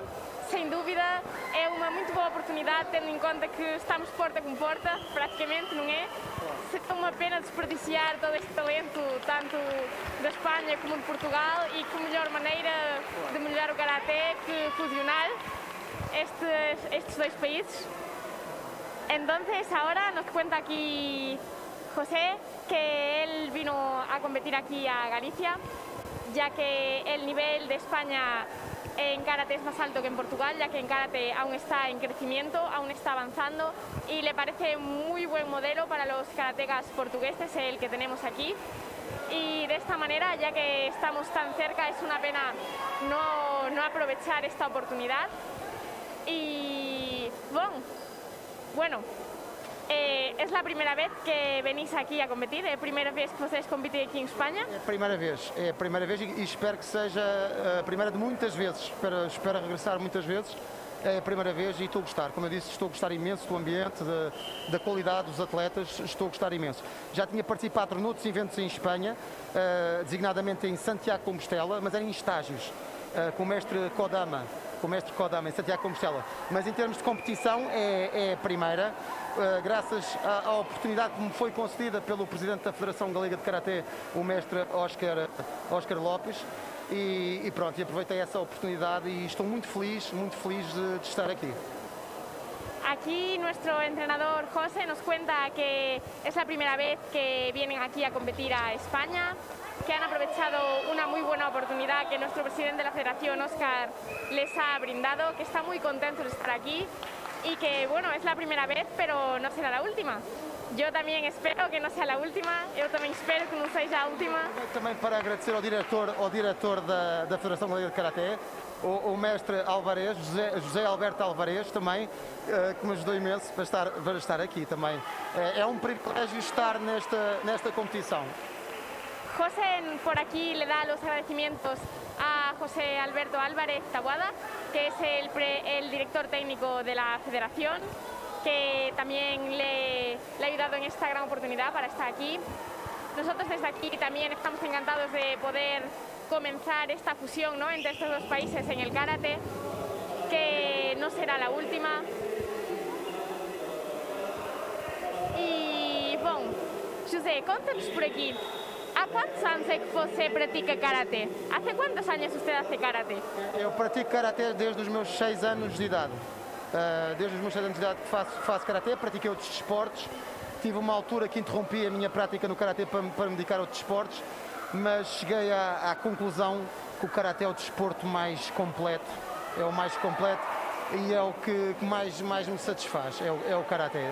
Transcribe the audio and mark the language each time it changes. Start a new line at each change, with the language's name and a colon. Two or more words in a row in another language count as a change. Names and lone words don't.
Portuguese: Sem dúvida, é uma muito boa oportunidade, tendo em conta que estamos porta com porta, praticamente, não é? Seria uma pena desperdiciar todo este talento, tanto da Espanha como de Portugal, e que melhor maneira de melhorar o Karaté que fusionar estes dois países.
Spanish: Entonces, ahora nos cuenta aquí José que él vino a competir aquí a Galicia, ya que el nivel de España en karate es más alto que en Portugal, ya que en karate aún está en crecimiento, aún está avanzando y le parece muy buen modelo para los karatecas portugueses el que tenemos aquí. Y de esta manera, ya que estamos tan cerca, es una pena no aprovechar esta oportunidad. Y bueno, es la primera vez que venís aquí a competir?
Portuguese: É a primeira vez que vocês competem aqui em Espanha? É a primeira vez e espero que seja a primeira de muitas vezes, espero regressar muitas vezes. É a primeira vez e estou a gostar, como eu disse, estou a gostar imenso do ambiente, da qualidade dos atletas, estou a gostar imenso. Já tinha participado noutros eventos em Espanha, designadamente em Santiago de Compostela, mas era em estágios, com o mestre Kodama em Santiago de Compostela. Mas em termos de competição é a primeira, graças à oportunidade que me foi concedida pelo Presidente da Federação Galega de Karaté, o mestre Óscar Lopes, e pronto, e aproveitei essa oportunidade e estou muito feliz de estar aqui.
Spanish: Aquí nuestro entrenador José nos cuenta que es la primera vez que vienen aquí a competir a España, que han aprovechado una muy buena oportunidad que nuestro presidente de la federación, Óscar, les ha brindado, que está muy contentos de estar aquí y que, bueno, es la primera vez, pero no será la última.
Portuguese: Eu também espero que não seja a última, eu também espero que não seja a última. Também para agradecer ao diretor da Federação Galega de Karaté, o mestre Alvarez, José Alberto Alvarez, também, que me ajudou imenso para estar aqui também. É um privilégio estar nesta competição.
Spanish: José por aquí le da los agradecimientos a José Alberto Álvarez Taboada, que es el director técnico de la federación, que también le ha ayudado en esta gran oportunidad para estar aquí. Nosotros desde aquí también estamos encantados de poder comenzar esta fusión, ¿no?, entre estos dos países en el karate, que no será la última. Y bueno, José, conta-nos por aquí,
Portuguese: ¿há quantos anos é que você pratica karate? ¿Hace quantos anos você hace karate? Eu pratico karate desde os meus 6 anos de idade. Desde os meus 6 anos de idade que faço karaté, pratiquei outros desportos. Tive uma altura que interrompi a minha prática no karaté para me dedicar a outros desportos, mas cheguei à conclusão que o karaté é o desporto mais completo, é o mais completo e é o que mais me satisfaz, é o karaté.